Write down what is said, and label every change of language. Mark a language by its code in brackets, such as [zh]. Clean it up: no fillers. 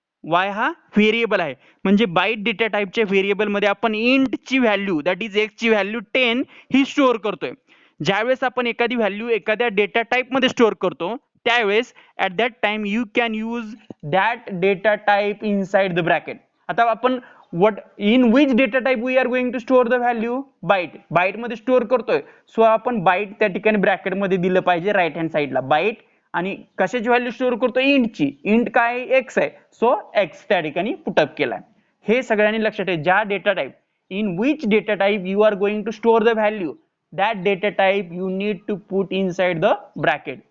[mr] Y हा variable आहे. म्हणजे बाईट डेटा टाइपच्या व्हेरिएबल मध्ये आपण इंट ची व्हॅल्यू, [en] that is [mr] एक्स ची व्हॅल्यू 10 ही स्टोअर करतोय. ज्यावेळेस आपण एखादी व्हॅल्यू एखाद्या डेटा टाइप मध्ये स्टोअर करतो, त्यावेळेस [en] At that time you can use that data type inside the bracket. [mr] आता आपण [en] what in which data type we are going to store the value, byte. [mr] Bite मध्ये स्टोअर करतोय. So आपण bite त्या ठिकाणी ब्रॅकेट मध्ये दिलं पाहिजे राईट हँड साइडला. बाईट आणि कशाची व्हॅल्यू स्टोअर करतोय, इंटची. इंट काय, एक्स आहे. सो एक्स त्या ठिकाणी पुटअप केलाय. हे सगळ्यांनी लक्षात ठेवा. [en] ज्या data type, in which data type you are going to store the value, that data type you need to put inside the bracket.